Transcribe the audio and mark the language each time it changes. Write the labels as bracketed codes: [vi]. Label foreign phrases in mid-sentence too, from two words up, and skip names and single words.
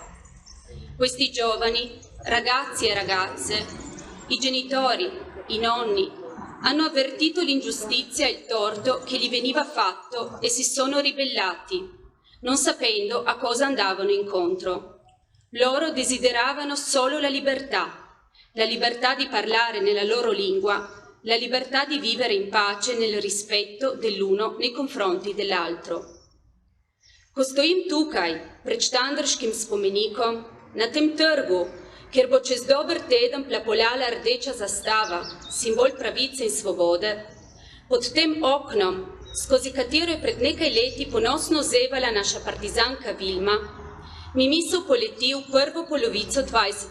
[it] Questi giovani, ragazzi e ragazze, i genitori, i nonni, hanno avvertito l'ingiustizia e il torto che gli veniva fatto e si sono ribellati, non sapendo a cosa andavano incontro. Loro desideravano solo la libertà di parlare nella loro lingua, la libertà di vivere in pace nel rispetto dell'uno nei confronti dell'altro. [sl] Ko stojim tukaj pred Štandrškim spomenikom na tem trgu, kjer bo čez dober teden plapolala rdeča zastava, simbol pravice in svobode, pod tem oknom, skozi katero je pred nekaj leti ponosno zevala naša partizanka Vilma, mi misel poleti v prvo polovico 20.